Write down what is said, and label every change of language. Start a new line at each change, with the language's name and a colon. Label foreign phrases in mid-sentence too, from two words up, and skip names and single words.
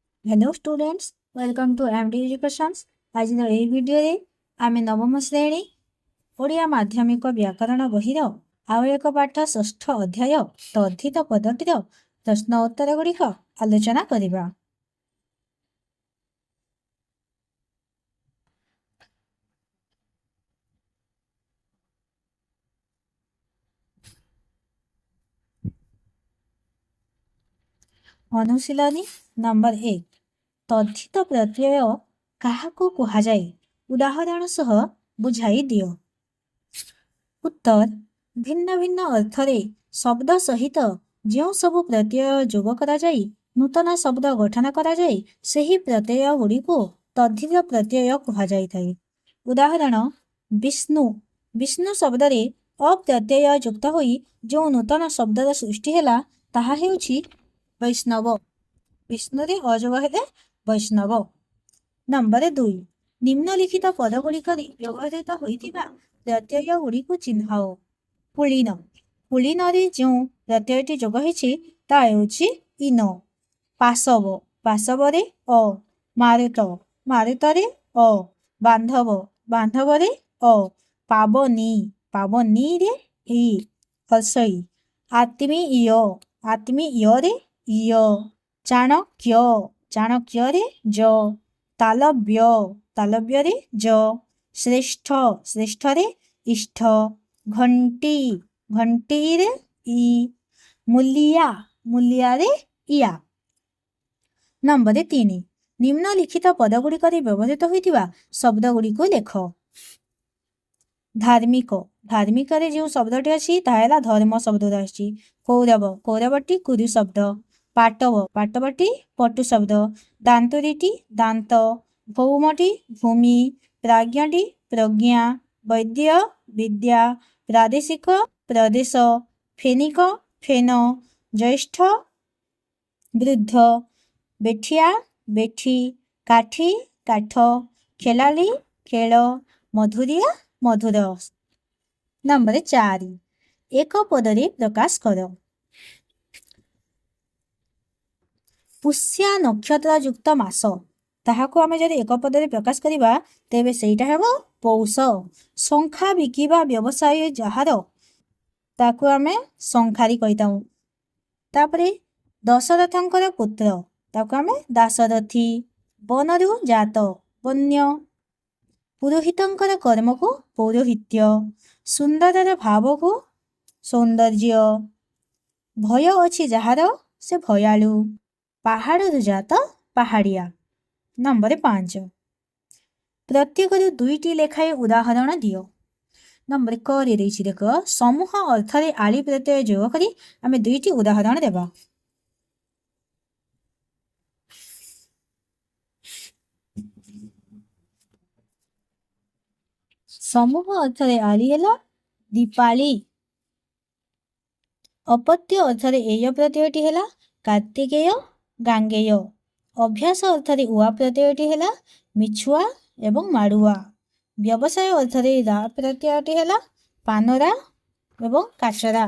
English: Hello students, welcome to MD Educations.
Odia: ଆଜି ଏହି ଭିଡିଓ ଆମ ନବମ ଶ୍ରେଣୀ ଓଡ଼ିଆ ମାଧ୍ୟମିକ ବ୍ୟାକରଣ ବହିର ଆଉ ଏକ ପାଠ ଷଷ୍ଠ ଅଧ୍ୟାୟ ତଦ୍ଧିତ ପଦଟିର ପ୍ରଶ୍ନ ଉତ୍ତର ଗୁଡ଼ିକ ଆଲୋଚନା କରିବା। ଅନୁଶୀଳନୀ ନମ୍ବର 1 ତଦ୍ଧିତ ପ୍ରତ୍ୟୟ କାହାକୁ କୁହାଯାଏ ଉଦାହରଣ ସହ ବୁଝାଇ ଦିଅ। ଉତ୍ତର ଭିନ୍ନ ଭିନ୍ନ ଅର୍ଥରେ ଶବ୍ଦ ସହିତ ଯେଉଁ ସବୁ ପ୍ରତ୍ୟୟ ଯୋଗ କରାଯାଇ ନୂତନ ଶବ୍ଦ ଗଠନ କରାଯାଏ ସେହି ପ୍ରତ୍ୟୟ ଗୁଡ଼ିକୁ ତଦ୍ଧିତ ପ୍ରତ୍ୟୟ କୁହାଯାଇ ଥାଏ। ଉଦାହରଣ ବିଷ୍ଣୁ ବିଷ୍ଣୁ ଶବ୍ଦରେ ଅ ପ୍ରତ୍ୟୟ ଯୁକ୍ତ ହୋଇ ଯେଉଁ ନୂତନ ଶବ୍ଦର ସୃଷ୍ଟି ହେଲା ତାହା ହେଉଛି ବୈଷ୍ଣବ। ବିଷ୍ଣୁରେ ଅ ଯୋଗ ହେଲେ ବୈଷ୍ଣବ। ନମ୍ବର 2 ନିମ୍ନଲିଖିତ ପଦଗୁଡ଼ିକରେ ବ୍ୟବହୃତ ହୋଇଥିବା ପ୍ରତ୍ୟୟ ଗୁଡ଼ିକୁ ଚିହ୍ନାଅ। ପୁଲିନ ପୁଲିନରେ ଯେଉଁ ପ୍ରତ୍ୟୟଟି ଯୋଗ ହୋଇଛି ତାହା ହେଉଛି ଇନ। ପାଶବ ପାଶବରେ ଅ। ମାରୁତ ମାରୁତରେ ଅ। ବାନ୍ଧବ ବାନ୍ଧବରେ ଅ। ପାବନୀ ପାବନୀରେ ଇ ହର୍ଷଇ। ଆତ୍ମୀୟ ଆତ୍ମୀୟରେ ଈୟ। ଚାଣକ୍ୟ ଚାଣକ୍ୟରେ ଯ। ତାଳବ୍ୟ ତାଳବ୍ୟରେ ଯ। ଶ୍ରେଷ୍ଠ ଶ୍ରେଷ୍ଠରେ ଇଷ୍ଠ। ଘଣ୍ଟି ଘଣ୍ଟିରେ ଇ। ମୂଲିଆ ମୂଲିଆରେ ଇଆ। ନମ୍ବର 3 ନିମ୍ନଲିଖିତ ପଦଗୁଡ଼ିକରେ ବ୍ୟବହୃତ ହୋଇଥିବା ଶବ୍ଦ ଗୁଡ଼ିକୁ ଲେଖ। ଧାର୍ମିକ ଧାର୍ମିକରେ ଯେଉଁ ଶବ୍ଦଟି ଅଛି ତାହା ହେଲା ଧର୍ମ ଶବ୍ଦ ଅଛି। କୌରବ କୌରବଟି କୁରୁ ଶବ୍ଦ। ପାଟବ ପାଟବଟି ପଟୁ ଶବ୍ଦ। ଦାନ୍ତୁରୀଟି ଦାନ୍ତ। ଭୌମଟି ଭୂମି। ପ୍ରାଜ୍ଞଟି ପ୍ରଜ୍ଞା। ବୈଦ୍ୟ ବିଦ୍ୟା। ପ୍ରାଦେଶିକ ପ୍ରଦେଶ। ଫେନିଳ ଫେନ। ଜ୍ୟେଷ୍ଠ ବୃଦ୍ଧ। ବେଠିଆ ବେଠି। କାଠି କାଠ। ଖେଳାଳି ଖେଳ। ମଧୁରିଆ ମଧୁର। ନମ୍ବର 4 ଏକ ପଦରେ ପ୍ରକାଶ କର। ପୁଷ୍ୟା ନକ୍ଷତ୍ର ଯୁକ୍ତ ମାସ ତାହାକୁ ଆମେ ଯଦି ଏକ ପଦରେ ପ୍ରକାଶ କରିବା ତେବେ ସେଇଟା ହେବ ପୌଷ। ଶଙ୍ଖା ବିକିବା ବ୍ୟବସାୟ ଯାହାର ତାକୁ ଆମେ ଶଙ୍ଖାରୀ କହିଥାଉ। ତାପରେ ଦଶରଥଙ୍କର ପୁତ୍ର ତାକୁ ଆମେ ଦାଶରଥି। ବନରୁ ଜାତ ବନ୍ୟ। ପୁରୋହିତଙ୍କର କର୍ମକୁ ପୌରୋହିତ୍ୟ। ସୁନ୍ଦରର ଭାବକୁ ସୌନ୍ଦର୍ଯ୍ୟ। ଭୟ ଅଛି ଯାହାର ସେ ଭୟାଳୁ। ପାହାଡ଼ ଜାତ ପାହାଡ଼ିଆ। ନମ୍ବର 5 ପ୍ରତ୍ୟେକର ଦୁଇଟି ଲେଖାଏଁ ଉଦାହରଣ ଦିଅ। ନମ୍ବର କ ରେ ଦେଇଛି ଦେଖ ସମୂହ ଅର୍ଥରେ ଆଳି ପ୍ରତ୍ୟୟ ଯୋଗ କରି ଆମେ ଦୁଇଟି ଉଦାହରଣ ଦେବା। ସମୂହ ଅର୍ଥରେ ଆଳି ହେଲା ଦୀପାଳି। ଅପତ୍ୟ ଅର୍ଥରେ ଏୟ ପ୍ରତ୍ୟୟଟି ହେଲା କାର୍ତ୍ତିକେୟ ଗାଙ୍ଗେୟ। ଅଭ୍ୟାସ ଅର୍ଥରେ ଉଆ ପ୍ରତ୍ୟୟଟି ହେଲା ମିଛୁଆ ଏବଂ ମାଡ଼ୁଆ। ବ୍ୟବସାୟ ଅର୍ଥରେ ରା ପ୍ରତ୍ୟୟଟି ହେଲା ପାନରା ଏବଂ କାଚରା।